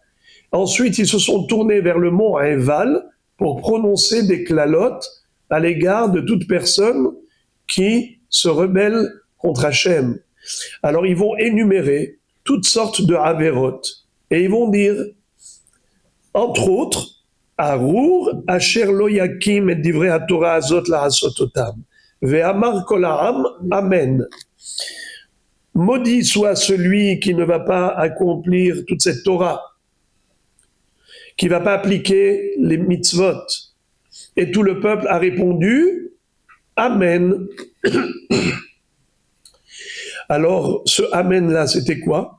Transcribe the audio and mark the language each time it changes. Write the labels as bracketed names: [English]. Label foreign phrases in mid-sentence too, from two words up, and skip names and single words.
[French] Ensuite, ils se sont tournés vers le mont Eval pour prononcer des klalotes à l'égard de toute personne qui se rebelle contre Hachem. Alors, ils vont énumérer toutes sortes de Haverot. Et ils vont dire, entre autres, [Hebrew] ארור אשר לא יקים את דברי התורה הזאת לעשותם. ויאמר כל העם, Amen. [French] Maudit soit celui qui ne va pas accomplir toute cette Torah, qui ne va pas appliquer les mitzvot. Et tout le peuple a répondu, Amen. Alors, ce Amen-là, c'était quoi?